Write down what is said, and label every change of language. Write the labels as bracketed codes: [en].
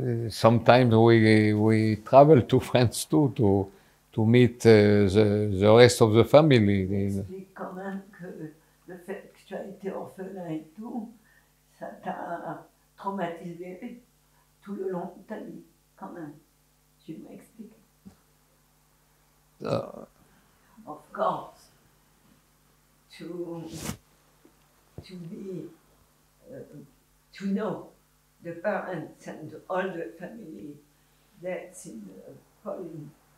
[en] Sometimes we travel to France too to meet the rest of the family. [fr] Explique quand même que le fait que tu as été orphelin et tout, ça t'a traumatisé tout le long de ta vie, quand même. Tu m'expliques. [en] Of course, to be, to know the parents and all the family that's in Poland.